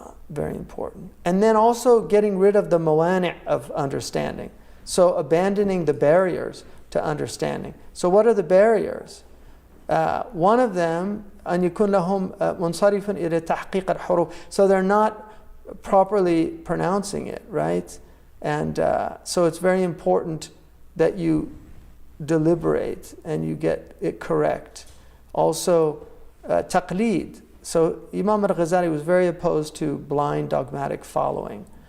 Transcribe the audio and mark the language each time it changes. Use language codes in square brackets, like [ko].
[en] Very important. And then also getting rid of the mawani' of understanding. So abandoning the barriers to understanding. So what are the barriers? One of them, [ar] أن يكون لهم منصرف إلى تحقيق الحروف. [en] So they're not properly pronouncing it, right? And so it's very important that you deliberate and you get it correct. Also, taqleed. So Imam al-Ghazali was very opposed to blind dogmatic following.